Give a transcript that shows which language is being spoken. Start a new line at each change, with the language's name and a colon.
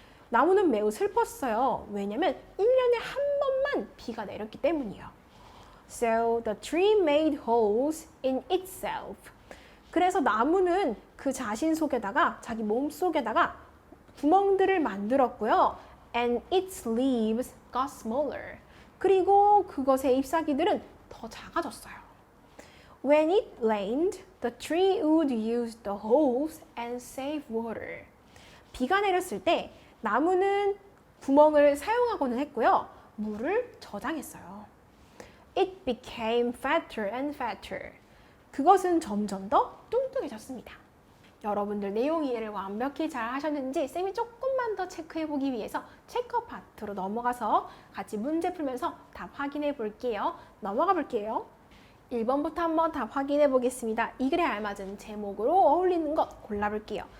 Korean: 나무는 매우 슬펐어요. 왜냐면 1년에 한 번만 비가 내렸기 때문이요.
English: So the tree made holes in itself.
Korean: 그래서 나무는 그 자신 속에다가 자기 몸 속에다가 구멍들을 만들었고요.
English: And its leaves got smaller.
Korean: 그리고 그것의 잎사귀들은 더 작아졌어요.
English: When it rained, the tree would use the holes and save water.
Korean: 비가 내렸을 때 나무는 구멍을 사용하고는 했고요. 물을 저장했어요.
English: It became fatter and fatter.
Korean: 그것은 점점 더 뚱뚱해졌습니다. 여러분들 내용 이해를 완벽히 잘 하셨는지 쌤이 조금만 더 체크해 보기 위해서 체크 파트로 넘어가서 같이 문제 풀면서 답 확인해 볼게요. 넘어가 볼게요. 1번부터 한번 답 확인해 보겠습니다. 이 글에 알맞은 제목으로 어울리는 것 골라볼게요.